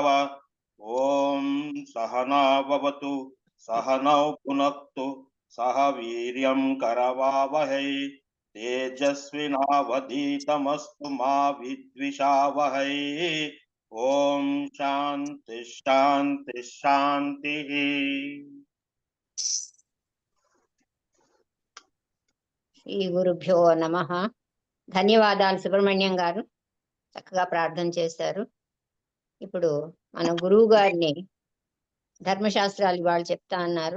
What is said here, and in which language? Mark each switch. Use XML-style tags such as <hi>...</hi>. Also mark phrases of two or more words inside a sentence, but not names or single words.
<sa>ओम सहना भवतु सहनौ पुनक्तु सह वीर्यं करवावहै. तेजस्विनावधीतमस्तु मा विद्विषावहै. ओम शांति शांति शांति. శ్రీ గురుభ్యో నమః.</sa> <te>ధన్యవాదాలు సుబ్రహ్మణ్యం గారు, చక్కగా ప్రార్థన చేశారు. ఇప్పుడు మన గురువు గారిని ధర్మశాస్త్రాలు వాళ్ళు చెప్తా అన్నారు.</te>